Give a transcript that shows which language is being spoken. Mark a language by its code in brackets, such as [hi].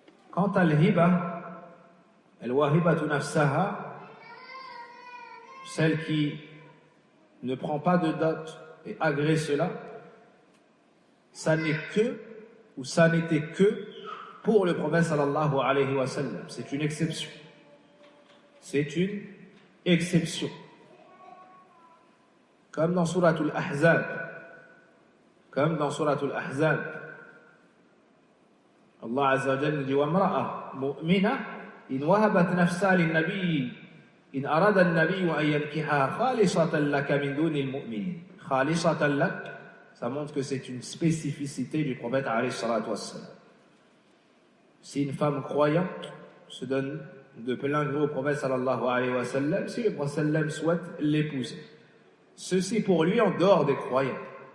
[fr] Quant à al-hiba, al-wahibatu nafsaha, celle qui ne prend pas de dot et agrée cela, ça n'est que, ou ça n'était que pour le prophète sallallahu alayhi wa sallam. C'est une exception. C'est une exception. Comme dans Suratul Ahzab. Comme dans Suratul Ahzab. Allah Azza wa Jalla dit [ar] وَامْرَأَةٌ مُؤْمِنَةٌ إِنْ وَهَبَتْ نَفْسَهَا لِلنَّبِيِّ إِنْ أَرَادَ النَّبِيُّ أَنْ يَنْكِحَهَا خَالِصَةً لَكَ مِنْ دُونِ الْمُؤْمِنِينَ. خَالِصَةً لَكَ, [fr] ça montre que c'est une spécificité du prophète alayhi salatu wassalam. Si une femme croyante se donne de plein gré au prophète sallallahu alayhi wa sallam, si le prophète sallam souhaite l'épouser, ceci pour lui en dehors des croyants.